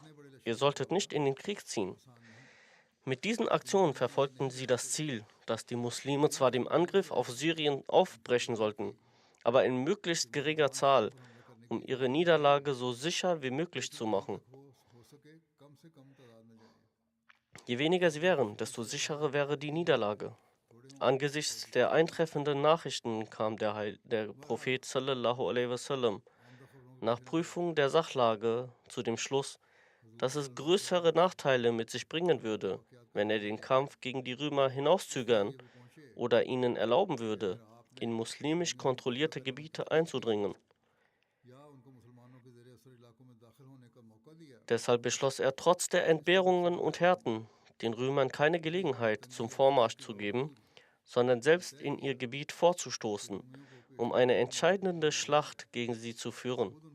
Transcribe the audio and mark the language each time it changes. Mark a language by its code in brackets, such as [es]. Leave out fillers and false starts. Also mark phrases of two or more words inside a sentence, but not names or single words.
[de] Ihr solltet nicht in den Krieg ziehen. Mit diesen Aktionen verfolgten sie das Ziel, dass die Muslime zwar dem Angriff auf Syrien aufbrechen sollten, aber in möglichst geringer Zahl, um ihre Niederlage so sicher wie möglich zu machen. Je weniger sie wären, desto sicherer wäre die Niederlage. Angesichts der eintreffenden Nachrichten kam der Prophet [ar] صلى الله عليه وسلم [de] nach Prüfung der Sachlage zu dem Schluss, dass es größere Nachteile mit sich bringen würde, wenn er den Kampf gegen die Römer hinauszögern oder ihnen erlauben würde, in muslimisch kontrollierte Gebiete einzudringen. Deshalb beschloss er trotz der Entbehrungen und Härten, den Römern keine Gelegenheit zum Vormarsch zu geben, sondern selbst in ihr Gebiet vorzustoßen, um eine entscheidende Schlacht gegen sie zu führen.